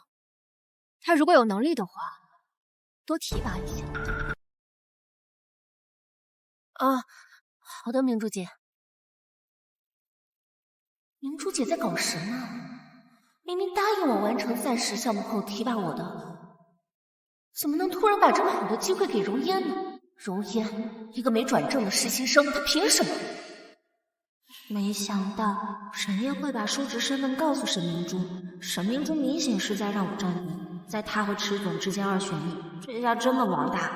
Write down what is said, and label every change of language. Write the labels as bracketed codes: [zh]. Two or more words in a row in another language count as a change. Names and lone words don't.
[zh] 他如果有能力的話，多提拔一下。啊，好的，明珠姐。明珠姐在搞什么？明明答应我完成赛事項目後提拔我的，怎麼能突然把這麼好的機會給容顏呢？容顏，一個沒轉正的實習生，她憑什麼？沒想到沈燁會把叔侄身份告訴沈明珠，沈明珠明顯是在讓我占便宜，在他和池總之間二選一，這下真的完蛋。